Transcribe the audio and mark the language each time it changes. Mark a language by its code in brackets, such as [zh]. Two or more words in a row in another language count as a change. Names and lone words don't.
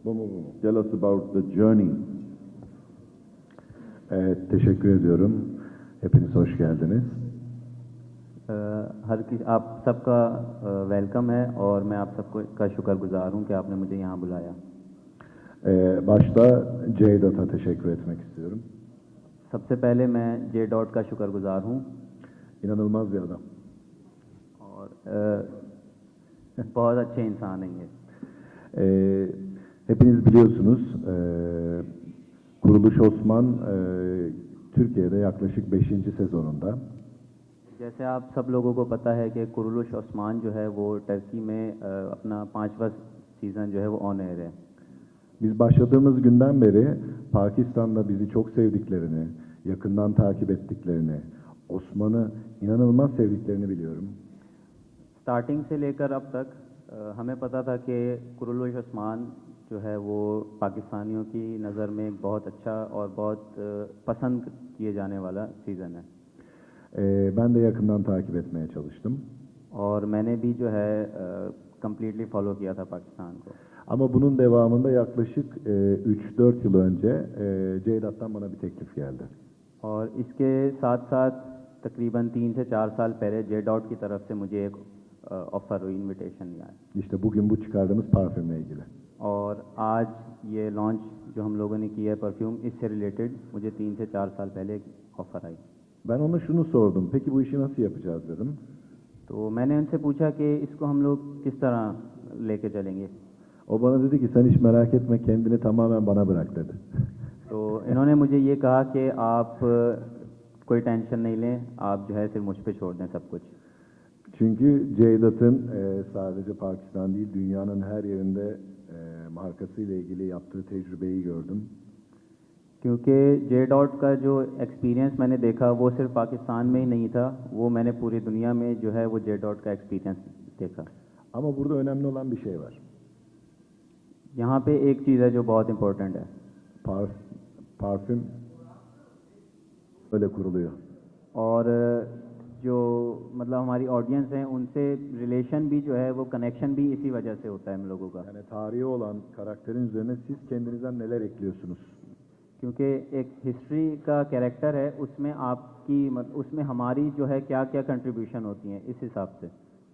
[tr] Bu mu? [en] Tell us about the journey. [tr] Teşekkür ediyorum. Hepiniz hoş geldiniz. [ur] آپ سب کا ویلکم ہے اور میں آپ سب کو کا شکرگزار ہوں کہ آپ نے مجھے یہاں بلایا. [tr] Başta Ceydat'a teşekkür etmek istiyorum. [ur] سب سے پہلے میں جے ڈاٹ کا شکرگزار ہوں [tr] İnanılmaz bir adam. [ur] اور بہت اچھے انسان ہیں یہ. [tr] Hepiniz biliyorsunuz, Kuruluş Osman Türkiye'de yaklaşık 5. sezonunda. [ur] جیسے آپ سب لوگوں کو پتا ہے کہ کرولش اوسمان جو ہے وہ ٹرکی میں اپنا 5واں سیزن جو ہے وہ टर्की में अपना 5वां सीज़न जो है वो [en] on air [ur] ہے. [tr] Biz başladığımız günden beri Pakistan'da bizi çok sevdiklerini, yakından takip ettiklerini, Osman'ı inanılmaz sevdiklerini biliyorum. [ur] اسٹارٹنگ سے لے کر اب تک ہمیں پتا تھا کہ کرولش اوسمان جو ہے وہ پاکستانیوں کی نظر میں ایک بہت اچھا اور بہت پسند کیے جانے والا سیزن ہے. [tr] Ben de yakından takip etmeye çalıştım. [ur] اور میں نے بھی جو ہے [en] completely follow [ur] کیا تھا پاکستان کو. [tr] Ama bunun devamında yaklaşık 3-4 yıl önce Ceydat'tan bana bir teklif geldi. [ur] اور اس کے ساتھ ساتھ تقریباً 3 سے 4 سال پہلے جے ڈاٹ کی طرف سے مجھے ایک آفر ہوئی، انویٹیشن آیا. [tr] İşte bugün bu çıkardığımız parfümle ilgili. [ur] اور آج یہ لانچ جو ہم لوگوں نے کیا ہے پرفیوم، اس سے ریلیٹڈ مجھے 3 سے 4 سال پہلے ایک آفر آئی. [tr] Ben ona şunu sordum. Peki bu işi nasıl yapacağız dedim. [ur] تو میں نے ان سے پوچھا کہ اس کو ہم لوگ کس طرح لے کے چلیں گے. [tr] O bana dedi ki sen hiç merak etme, kendini tamamen bana bırak dedi. [ur] تو انہوں نے مجھے یہ کہا کہ آپ کوئی ٹینشن نہیں لیں، آپ جو ہے صرف مجھ پہ چھوڑ دیں سب کچھ. [tr] Çünkü Ceydat'ın sadece Pakistan değil, dünyanın her yerinde markasıyla ilgili yaptığı tecrübeyi gördüm. [ur] کیونکہ جے ڈاٹ کا جو ایکسپیرینس میں نے دیکھا وہ صرف پاکستان میں ہی نہیں تھا، وہ میں نے پوری دنیا میں جو ہے وہ جے ڈاٹ کا ایکسپیرینس دیکھا. [tr] Ama burada önemli olan bir şey var. [ur] یہاں پہ ایک چیز ہے جو بہت امپورٹنٹ ہے. [tr] Parfüm öyle kuruluyor. [ur] اور جو مطلب ہماری آڈینس ہے ان سے ریلیشن بھی جو ہے وہ کنکشن بھی اسی وجہ سے ہوتا ہے ہم لوگوں کا. [tr] Yani tarihi olan karakterin üzerine siz kendinizden neler ekliyorsunuz? [ur] کیونکہ ایک ہسٹری کا کیریکٹر ہے، اس میں آپ کی اس میں ہماری جو ہے کیا کیا کنٹریبیوشن ہوتی ہیں، اس حساب سے.